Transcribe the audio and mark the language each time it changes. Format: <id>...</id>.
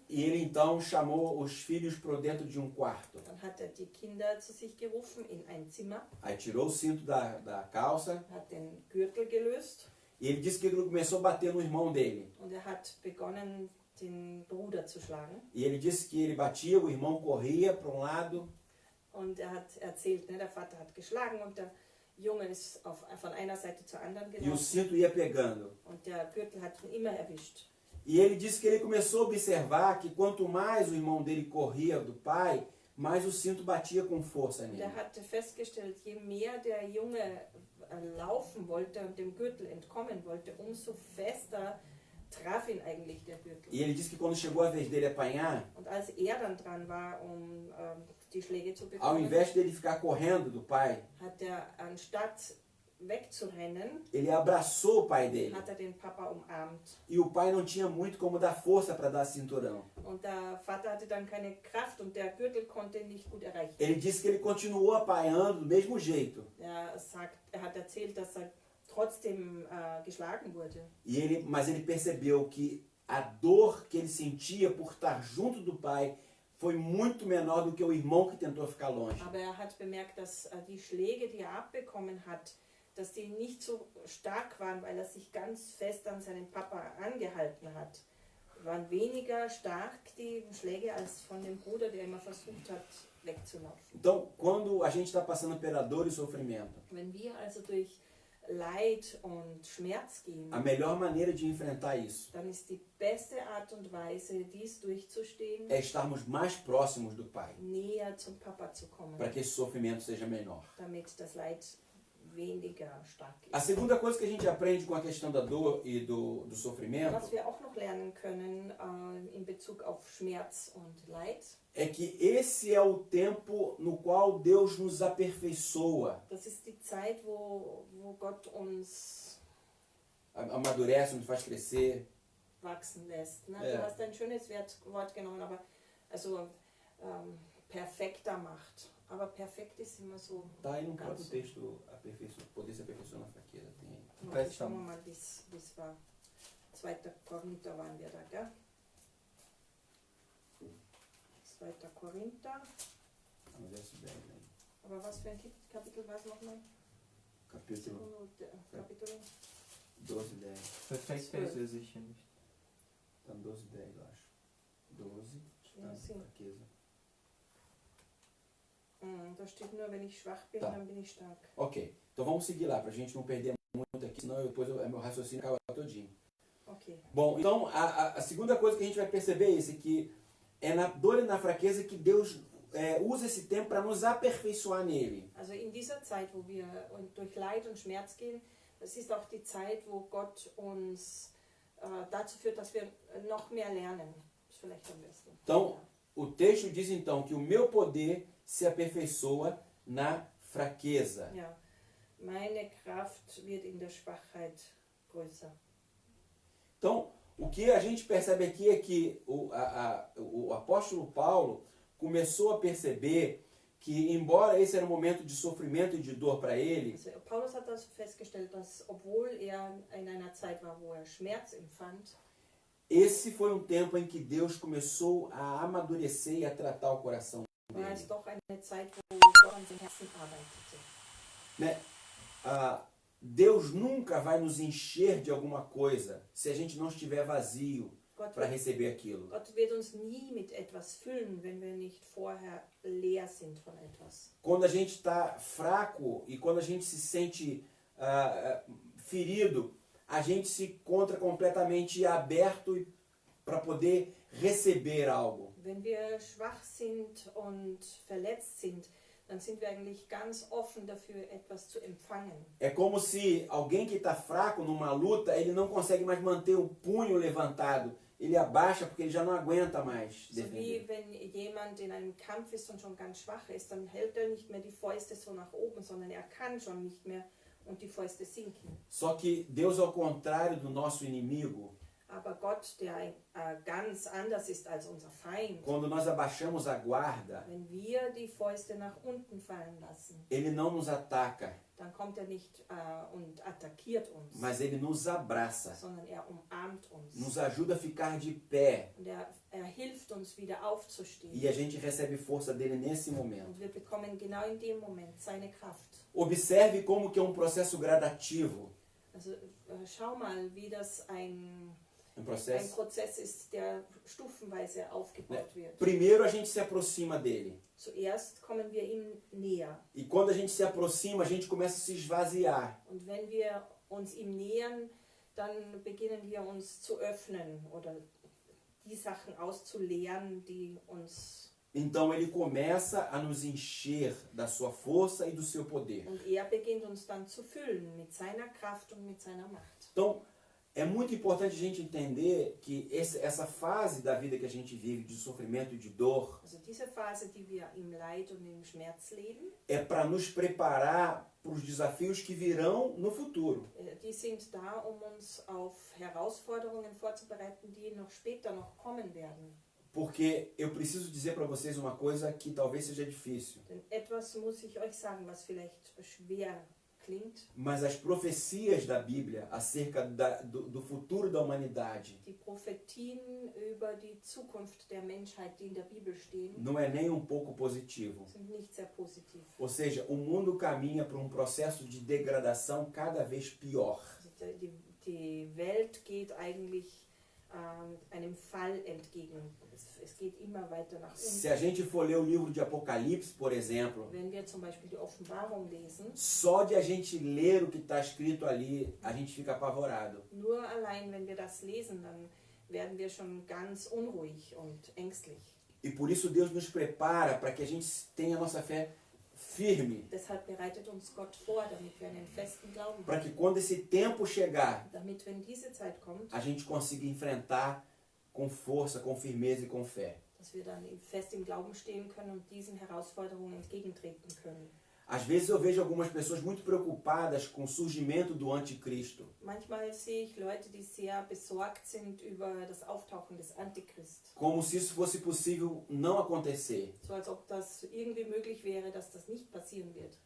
<pt>E ele então chamou os filhos para dentro de quarto.</pt> <de>Dann hat die Kinder zu sich gerufen in ein Zimmer,</de> <pt>Aí tirou o cinto da calça</pt> <de>hat den Gürtel gelöst</de> <pt>e ele disse que ele começou a bater no irmão dele.</pt> <de>und hat begonnen, den Bruder zu schlagen.</de> <pt>E ele disse que ele batia, o irmão corria para lado.</pt> <de>Und hat erzählt, ne, der Vater hat geschlagen und der Junge ist von einer Seite zur anderen</de> <pt>E o</pt> <de>gelaufen.</de> <pt>cinto ia pegando.</pt> <de>Und der Gürtel hat ihn immer erwischt.</de> <pt>E ele disse que ele começou a observar que quanto mais o irmão dele corria do pai, mais o cinto batia com força</pt> <de>Und</de> <pt>nele.</pt> <de>er hatte festgestellt, je mehr der Junge laufen wollte und dem Gürtel entkommen wollte, umso fester traf ihn eigentlich der Gürtel.</de> <pt>E ele disse que quando chegou a vez dele apanhar,</pt> <de>Und als er dann dran war, die Schläge zu</de> <pt>ao</pt> <de>bekommen,</de> <pt>invés dele ficar correndo do pai,</pt> <de>hat er anstatt wegzurennen,</de> <pt>ele abraçou o pai dele.</pt> <de>hat er den Papa umarmt.</de> <pt>E o pai não tinha muito como dar força para dar cinturão.</pt> <de>Und der Vater hatte dann keine Kraft und der Gürtel konnte ihn nicht gut erreichen.</de> <pt>Ele disse que ele continuou apanhando do mesmo jeito.</pt> <de>Er hat erzählt, dass er trotzdem geschlagen wurde.</de> <pt>Mas ele percebeu que a dor que ele sentia por estar junto do pai foi muito menor do que o irmão que tentou ficar longe.</pt> <de>Aber er hat bemerkt, dass die Schläge, die er abbekommen hat, dass die nicht so stark waren, weil er sich ganz fest an seinen Papa angehalten hat. Waren weniger stark die Schläge als von dem Bruder, der immer versucht hat, wegzulaufen.</de> <pt>Então, quando a gente está passando pela dor e sofrimento,</pt> <de>Wenn wir also durch Leid und Schmerz gehen,</de> <pt>a melhor maneira de enfrentar isso</pt> <de>dann ist die beste Art und Weise, dies durchzustehen,</de> <pt>é estarmos mais próximos do pai,</pt> <de>näher zum Papa zu kommen,</de> <pt>para que esse sofrimento seja menor.</pt> <de>damit das Leid weniger stark</de> <pt>A</pt> <de>ist.</de> <pt>segunda coisa que a gente aprende com a questão da dor e do sofrimento</pt> <de>Was wir auch noch lernen können in Bezug auf Schmerz und Leid,</de> <pt>é que esse é o tempo no qual Deus nos aperfeiçoa,</pt> <de>das ist die Zeit, wo Gott uns</de> <pt>amadurece, nos faz crescer.</pt> <de>wachsen lässt. Ne? Ja. Du hast ein schönes Wort genommen, aber also perfekter macht. Aber perfekt ist immer so.</de> <pt>Tá aí no próprio</pt> <de>ganz.</de> <pt>texto, poder se aperfeiçoar na fraqueza. Tem aí.</pt> <de>Warte, schauen wir mal, wie es war. 2. Korinther waren wir da, gell? 2. Korinther.</de> <pt>Ah, mas é isso bem, né?</pt> <de>Aber was für ein Kapitel war es nochmal?</de> <pt>Capítulo</pt> <de>Kapitel</de> <pt>12, 10.</pt> <de>Perfekt ist er sicher nicht.</de> <pt>Tá no 12, 10, eu acho. 12, tá</pt> <de>Ja,</de> <pt>na sim. fraqueza.</pt> <de>Da steht nur, wenn ich schwach bin,</de> <pt>Tá.</pt> <de>dann bin ich stark.</de> <pt>Ok, então vamos seguir lá, pra gente não perder muito aqui, senão depois meu raciocínio acaba todinho.</pt> <de>Okay.</de> <pt>Bom, então a segunda coisa que a gente vai perceber é isso, que é na dor e na fraqueza que Deus usa esse tempo para nos aperfeiçoar nele.</pt> <de>Also in dieser Zeit, wo wir durch Leid und Schmerz gehen, das ist auch die Zeit, wo Gott uns dazu führt, dass wir noch mehr lernen. Das ist vielleicht am besten.</de> <pt>Então, o texto diz então que o meu poder se aperfeiçoa na fraqueza.</pt> <de>Ja, meine Kraft wird in der Schwachheit größer.</de> <pt>Então, o que a gente percebe aqui é que o apóstolo Paulo começou a perceber que, embora esse era um momento de sofrimento e de dor para ele,</pt> <de>Also Paulus hat das festgestellt, dass obwohl er in einer Zeit war, wo er Schmerz empfand,</de> <pt>esse foi um tempo em que Deus começou a amadurecer e a tratar o coração</pt> <de>war es</de> <pt>dele.</pt> <de>doch eine Zeit, wo Gott an seinem Herzen arbeitete.</de> <pt>Né? Deus nunca vai nos encher de alguma coisa se a gente não estiver vazio</pt> <de>Gott</de> <pt>para</pt> <de>wird,</de> <pt>receber aquilo.</pt> <de>Gott wird uns nie mit etwas füllen, wenn wir nicht vorher leer sind von etwas.</de> <pt>Quando a gente está fraco e quando a gente se sente ferido, a gente se encontra completamente aberto para poder receber algo.</pt> <de>Wenn wir schwach sind und verletzt sind, dann sind wir eigentlich ganz offen dafür, etwas zu empfangen.</de> <pt>É como se alguém que está fraco numa luta, ele não consegue mais manter o punho levantado. Ele abaixa porque ele já não aguenta mais</pt> <de>So wie</de> <pt>defender.</pt> <de>wenn jemand in einem Kampf ist und schon ganz schwach ist, dann hält er nicht mehr die Fäuste so nach oben, sondern er kann schon nicht mehr und die Fäuste sinken.</de> <pt>Só que Deus, ao contrário do nosso inimigo,</pt> <de>Aber Gott, der ganz anders ist als unser Feind,</de> <pt>quando nós abaixamos a guarda,</pt> <de>wenn wir die Fäuste nach unten fallen lassen,</de> <pt>ele não nos ataca,</pt> <de>dann kommt er nicht und attackiert uns,</de> <pt>mas ele nos abraça,</pt> <de>sondern er umarmt uns.</de> <pt>nos ajuda a ficar de pé</pt> <de>Und er hilft uns wieder aufzustehen.</de> <pt>e a gente recebe força dele nesse momento.</pt> <de>Und wir bekommen genau in dem Moment seine Kraft.</de> <pt>Observe como que é um processo gradativo,</pt> <de>Also schau mal, wie das ein</de> <pt>processo.</pt> <de>Prozess ist, der stufenweise aufgebaut wird.</de> <pt>Primeiro a gente se aproxima dele.</pt> <de>Zuerst kommen wir ihm näher.</de> <pt>E quando a gente se aproxima, a gente começa a se esvaziar.</pt> <de>Und wenn wir uns ihm nähern, dann beginnen wir uns zu öffnen oder die Sachen auszuleeren, die uns...</de> <pt>Então ele começa a nos encher da sua força e do seu poder.</pt> <de>Und er beginnt uns dann zu füllen mit seiner Kraft und mit seiner Macht.</de> <pt>Então é muito importante a gente entender que essa fase da vida que a gente vive de sofrimento e de dor</pt> <de>Also diese Phase, die wir im Leid und im Schmerz leben,</de> <pt>é para nos preparar para os desafios que virão no futuro.</pt> <de>die sind da, um uns auf Herausforderungen vorzubereiten, die noch später noch kommen werden.</de> <pt>Porque eu preciso dizer para vocês uma coisa que talvez seja difícil.</pt> <de>Denn etwas muss ich euch sagen, was vielleicht schwer klingt.</de> <pt>Mas as profecias da Bíblia acerca do futuro da humanidade</pt> <de>Die Prophetien über die Zukunft der Menschheit, die in der Bibel stehen,</de> <pt>não é nem um pouco positivo.</pt> <de>sind nicht sehr positiv.</de> <pt>Ou seja, o mundo caminha para um processo de degradação cada vez pior.</pt> <de>Also die Welt geht eigentlich einem Fall entgegen. Es geht immer weiter nach</de> <pt>Se</pt> <de>unten.</de> <pt>a gente for ler o livro de Apocalipse, por exemplo,</pt> <de>Wenn wir zum Beispiel die Offenbarung lesen,</de> <pt>só de a gente ler o que está escrito ali, a gente fica apavorado.</pt> <de>nur allein wenn wir das lesen, dann werden wir schon ganz unruhig und ängstlich.</de> <pt>E por isso Deus nos prepara para que a gente tenha a nossa fé firme.</pt> <de>Deshalb bereitet uns Gott vor, damit wir einen festen Glauben</de> <pt>Para</pt> <de>haben.</de> <pt>que quando esse tempo chegar,</pt> <de>Damit, wenn diese Zeit kommt,</de> <pt>a gente consiga enfrentar com força, com firmeza e com fé.</pt> <de>dass wir dann fest im Glauben stehen können und diesen Herausforderungen entgegentreten können.</de> <pt>Às vezes eu vejo algumas pessoas muito preocupadas com o surgimento do anticristo.</pt> <de>Manchmal sehe ich Leute, die sehr besorgt sind über das Auftauchen des Antichrist.</de> <pt>Como se isso fosse possível não acontecer.</pt> <de>So als ob das irgendwie möglich wäre, dass das nicht passieren wird.</de>